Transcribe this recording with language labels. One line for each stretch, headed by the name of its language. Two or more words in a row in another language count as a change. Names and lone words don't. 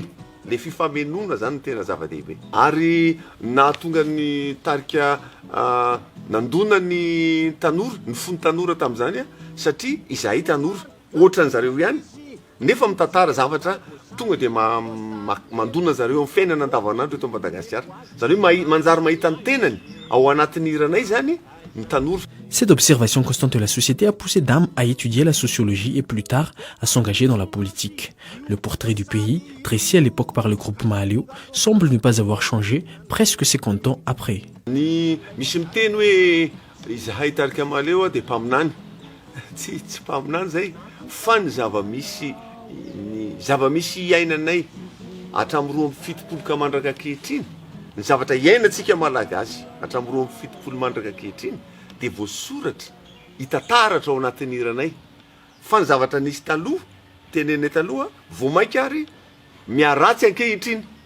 Malagasy: Le fifamenona zany tena zava-dehibe. Ary nahatonga ny tarika nandona ny tanora, ny fony tanora tamin'izany satria izahay tanora ohatran zareo ihany nefa mitantara zavatra tonga de mandona zareo amin'ny fiainana andavanandro eto Madagasikara. Zareo manjary mahita ny tenany ao anatin'ny hiranay zany ny tanora.
French: Cette observation constante de la société a poussé Dame à étudier la sociologie et plus tard à s'engager dans la politique. Le portrait du pays, dressé à l'époque par le groupe Maleo, semble ne pas avoir changé presque 50 ans après.
Malagasy: Ny misy miteny hoe izahay tarika Maleo de mpaminany. Tsy mpaminany zay fa ny zava-misy iainanay hatramin'ny 27 mandraka ankehitriny. Ny zavatra iainantsika malagasy hatramin'ny 27 mandraka ankehitriny de voasoratra hitantaratra ao anatin'ny hiranay fa ny zavatra nisy taloha tenenay taloha voamaika ary miaratsy ankehitriny.